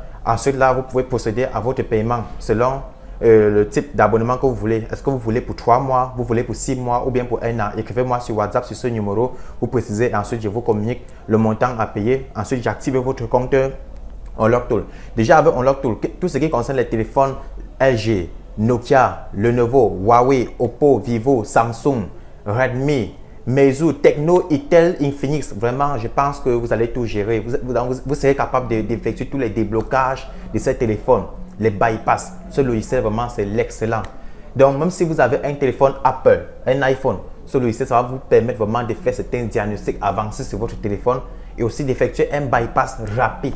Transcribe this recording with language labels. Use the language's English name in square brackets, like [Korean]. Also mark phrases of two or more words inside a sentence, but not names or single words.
[French] Ensuite, là, vous pouvez procéder à votre paiement selon le type d'abonnement que vous voulez. Est-ce que vous voulez pour 3 mois, vous voulez pour 6 mois ou bien pour 1 an? Écrivez-moi sur WhatsApp sur ce numéro, vous précisez et ensuite je vous communique le montant à payer. Ensuite, j'active votre compte Unlock Tool. Déjà avec Unlock Tool, tout ce qui concerne les téléphones LG, Nokia, Lenovo, Huawei, Oppo, Vivo, Samsung, Redmi, Meizu, Tecno, Itel, Infinix, vraiment, je pense que vous allez tout gérer. Vous serez capable d'effectuer tous les déblocages de ces téléphones. Les bypass, ce logiciel vraiment c'est l'excellent. Donc même si vous avez un téléphone Apple, un iPhone, ce logiciel ça va vous permettre vraiment de faire certains diagnostics avancés sur votre téléphone et aussi d'effectuer un bypass rapide.